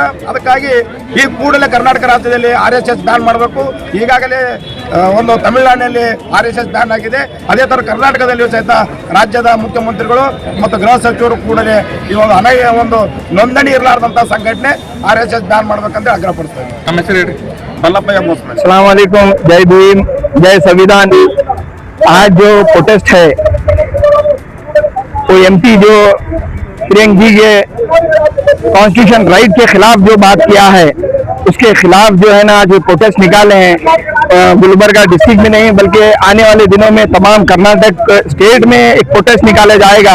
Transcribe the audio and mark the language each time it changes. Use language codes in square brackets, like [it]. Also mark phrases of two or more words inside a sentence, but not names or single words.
[kn] ಅದಕ್ಕಾಗಿ ಈ ಕೂಡಲೇ ಕರ್ನಾಟಕ ರಾಜ್ಯದಲ್ಲಿ ಆರ್ಎಸ್ಎಸ್ ಬ್ಯಾನ್ ಮಾಡಬೇಕು. ಈಗಾಗಲೇ ಒಂದು ತಮಿಳುನಾಡಿನಲ್ಲಿ ಆರ್ಎಸ್ಎಸ್ ಬ್ಯಾನ್ ಆಗಿದೆ. ಅದೇ ಥರ ಕರ್ನಾಟಕದಲ್ಲಿಯೂ ಸಹಿತ ರಾಜ್ಯದ ಮುಖ್ಯಮಂತ್ರಿಗಳು ಮತ್ತು ಗೃಹ ಸಚಿವರು ಕೂಡಲೇ ಈ ಒಂದು ನೋಂದಣಿ ಇರಲಾರ್ದಂಥ ಸಂಘಟನೆ ಆರ್ಎಸ್ಎಸ್ ಬ್ಯಾನ್ ಮಾಡಬೇಕಂತ ಆಗ್ರಹಪಡಿಸ್ತಾರೆ. ನಮ್ಮ ಹೆಸರು ಹೇಳಿ. ಮಲ್ಲಪ್ಪಯ್ಯ ಮೋಸ್ಮೆ. [ar] السلام عليكم, [hi] जय भीम, जय संविधान। आज जो प्रोटेस्ट है वो एमपी जो प्रियंक जी के [en] constitution right [hi] के खिलाफ जो बात किया है उसके खिलाफ जो है ना जो प्रोटेस्ट निकाले हैं गुलबर्गा डिस्ट्रिक्ट में नहीं बल्कि आने वाले दिनों में तमाम कर्नाटक स्टेट में एक प्रोटेस्ट निकाला जाएगा।